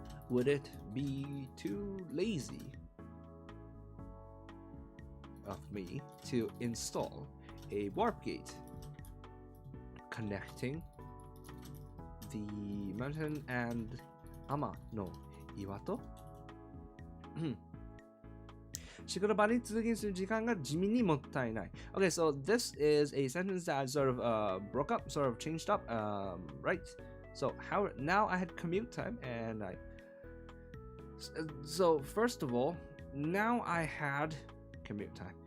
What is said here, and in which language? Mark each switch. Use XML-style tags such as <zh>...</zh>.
<en>Would it be too lazy of me to install a warp gate connecting the mountain and Ama no Iwato?</en> <ja>仕事場に通勤する時間が地味にもったいない.</ja> <en>Okay, so this is a sentence that I sort of broke up, sort of changed up, right? So now I had commute time, and so first of all, now I had commute time.</en>